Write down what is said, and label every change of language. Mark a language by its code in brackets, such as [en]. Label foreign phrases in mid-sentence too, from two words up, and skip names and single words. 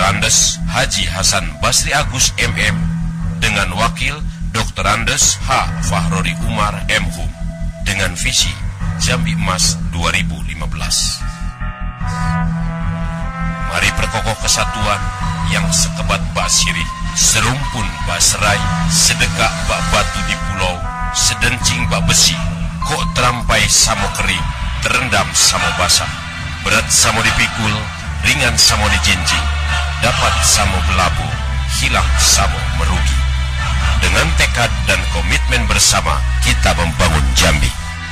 [id] Andes Haji Hasan Basri Agus MM dengan Wakil Dr. Andes H. Fahrori Umar MHum dengan visi Jambi Emas 2015. Mari perkokoh kesatuan yang sekebat bak sirih, serumpun bak serai, sedekah bak batu di pulau, sedencing bak besi, kok terampai samo kering, terendam samo basah, berat samo dipikul, ringan samo dijinjing, dapat samo belabu, hilang samo merugi. Dengan tekad dan komitmen bersama, kita membangun Jambi.